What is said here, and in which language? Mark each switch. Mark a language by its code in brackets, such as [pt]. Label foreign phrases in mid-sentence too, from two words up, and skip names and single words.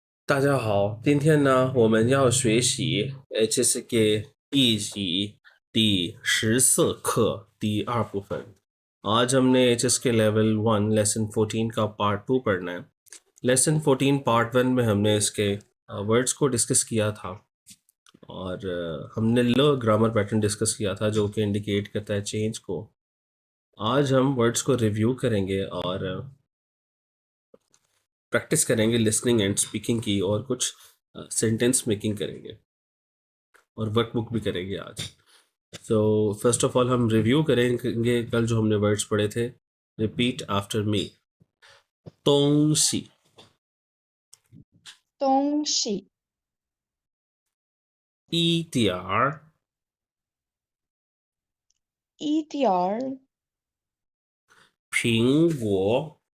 [zh] 大家好，今天呢，我们要学习 HSK 一级第14课第2部分। [hi] आज हमने [en] HSK level 1 lesson 14 [hi] का पार्ट 2 पढ़ना है। लेसन 14 पार्ट 1 में हमने इसके वर्ड्स को डिस्कस किया था और हमने ल [en] grammar pattern [hi] डिस्कस किया था जो कि इंडिकेट करता है चेंज को। आज हम वर्ड्स को रिव्यू करेंगे और प्रैक्टिस करेंगे [en] listening and speaking [hi] की, और कुछ [en] sentence making [hi] करेंगे और वर्कबुक भी करेंगे आज। तो [en] first of all [hi] हम रिव्यू करेंगे कल जो हमने वर्ड्स पढ़े थे। [en] repeat after me. 东西 [zh] 东西一点儿一点儿苹果